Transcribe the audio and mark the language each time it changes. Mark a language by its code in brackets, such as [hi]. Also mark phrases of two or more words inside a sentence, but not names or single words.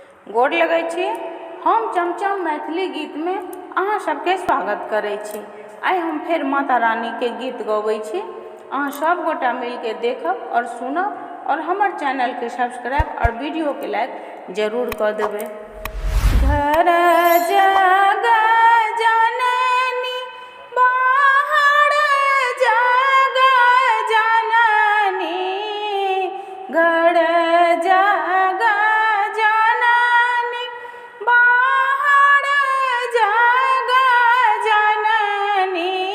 [mai] गोर लगै छी। हम चमचम मैथिली गीत में अहाँ सबके स्वागत करै छी। आइ हम फेर माता रानी के गीत गबै छी। अहाँ सब गोटा मिल के देखब और सुनब और हमर चैनल के सब्सक्राइब और वीडियो के लाइक जरूर कर देबै। घर जग जननी बाहर जग जननी, घर जग जननी बाहर जग जननी,